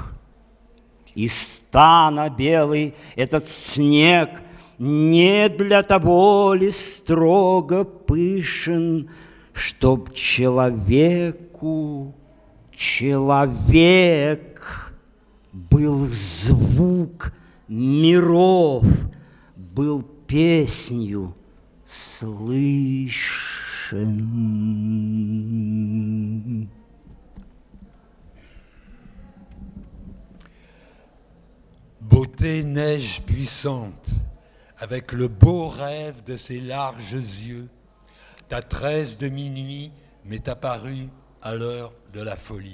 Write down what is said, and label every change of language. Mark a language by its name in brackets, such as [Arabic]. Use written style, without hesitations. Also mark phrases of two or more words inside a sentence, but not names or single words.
[Russian] Из стана белый этот снег не для того ли строго пышен, чтоб человеку человек был звук миров, был песнью слышен. [French] Beauté neige puissante, avec le beau rêve de ses larges yeux, ta tresse de minuit m'est apparue à l'heure de la folie.